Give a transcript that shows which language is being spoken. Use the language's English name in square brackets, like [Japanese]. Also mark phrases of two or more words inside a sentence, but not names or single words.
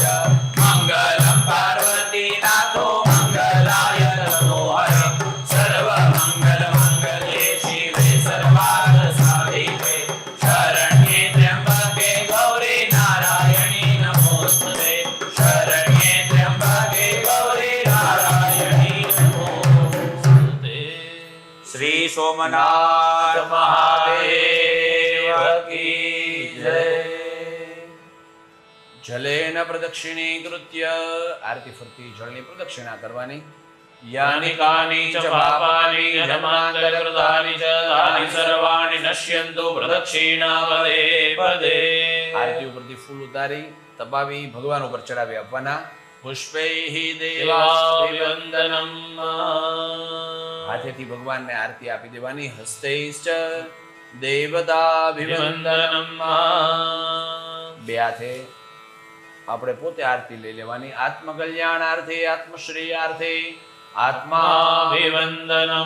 [Sanskrit] मङ्गलं पार्वतीनाथो मङ्गलाय मनोहर सर्वमङ्गलमङ्गले शिवे सर्वार्थसाधिके शरण्ये त्र्यम्बके गौरी नारायणी नमोस्तुते शरण्ये त्र्यम्बके गौरी नारायणी नमोस्तुते श्री सोमनाथ [Hindi] महादेव की जय [Sanskrit] જલેન પ્રદક્ષિણીકૃત્ય [Gujarati] આરતી ફરતી જળની પ્રદક્ષિણા કરવાની [Sanskrit] यानि कानि च पापानि जन्मान्तरकृतानि च तानि सर्वाणि नश्यन्तु प्रदक्षिणापदे पदे [Gujarati] આરતી ઉપરથી ફૂલ ઉતારી તપાવી ભગવાન ઉપર ચડાવી આપવાના [Sanskrit] पुष्पैः देवाभिवन्दनम् [Gujarati] હાથેથી ભગવાનને આરતી આપી દેવાની [Sanskrit] હસ્તૈશ્ચ દેવતાભિવંદનમ अभिवन्दनम् [Gujarati] બે હાથે આપણે પોતે આરતી લઈ લેવાની [Sanskrit] આત્મકલ્યાણાર્થે આત્મશ્રેયાર્થે આત્મા